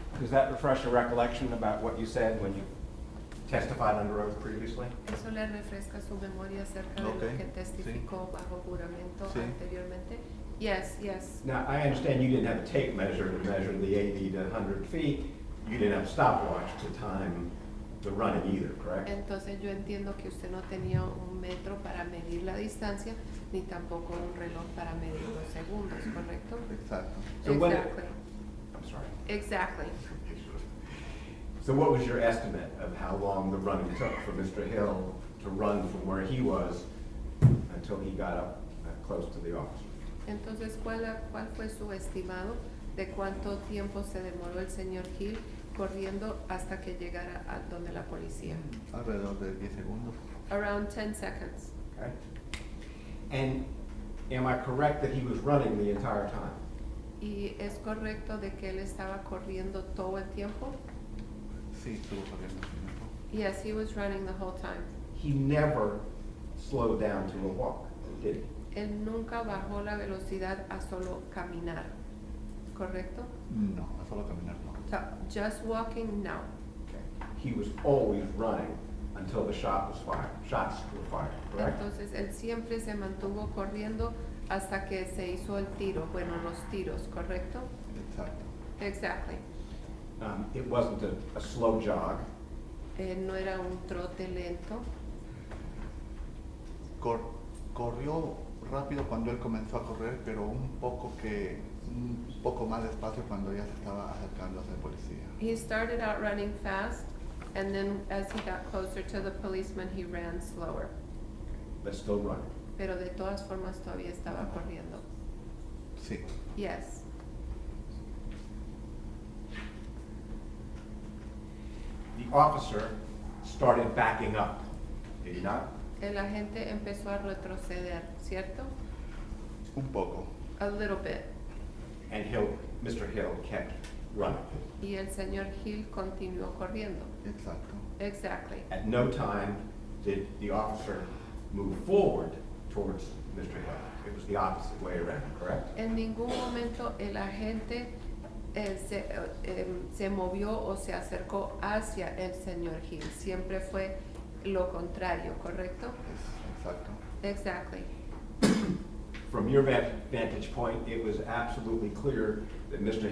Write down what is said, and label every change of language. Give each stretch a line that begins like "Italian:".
English: that refresh your recollection about what you said when you testified under oath previously?
Spanish: ¿Eso le refresca su memoria acerca de lo
English: Ok,
Spanish: que testificó bajo juramento Sí. anteriormente?
English: Yes, yes. Now, I understand you didn't have a tape measure to measure the 80 to 100 feet. You didn't have a stopwatch to time the running either, correct?
Spanish: Entonces yo entiendo que usted no tenía un metro para medir la distancia, ni tampoco un reloj para medir los segundos, ¿correcto? Exacto.
English: So what- Exactly. I'm sorry. Exactly. So what was your estimate of how long the running took for Mr. Hill to run from where he was until he got up close to the officer?
Spanish: Entonces, ¿cuál fue su estimado de cuánto tiempo se demoró el señor Hill corriendo hasta que llegara a donde la policía? Alrededor de 10 segundos.
English: Around 10 seconds. Okay? And am I correct that he was running the entire time?
Spanish: ¿Y es correcto de que él estaba corriendo todo el tiempo? Sí, estuvo corriendo un tiempo.
English: Yes, he was running the whole time. He never slowed down to a walk, did he?
Spanish: Él nunca bajó la velocidad a solo caminar, ¿correcto? No, a solo caminar no.
English: So, just walking, no. Okay. He was always running until the shots were fired, correct?
Spanish: Entonces, él siempre se mantuvo corriendo hasta que se hizo el tiro, bueno, los tiros, ¿correcto? Exacto.
English: Exactly. It wasn't a slow jog.
Spanish: No era un trote lento. Corrió rápido cuando él comenzó a correr, pero un poco más despacio cuando ya se estaba acercando hacia el policía.
English: He started out running fast, and then as he got closer to the policeman, he ran slower. But still running.
Spanish: Pero de todas formas todavía estaba corriendo. Sí.
English: Yes. The officer started backing up, did he not?
Spanish: El agente empezó a retroceder, ¿cierto? Un poco.
English: A little bit. And Mr. Hill kept running.
Spanish: Y el señor Hill continuó corriendo. Exacto.
English: Exactly. At no time did the officer move forward towards Mr. Hill. It was the opposite way around, correct?
Spanish: En ningún momento el agente se movió o se acercó hacia el señor Hill. Siempre fue lo contrario, ¿correcto? Exacto.
English: Exactly. From your vantage point, it was absolutely clear that Mr.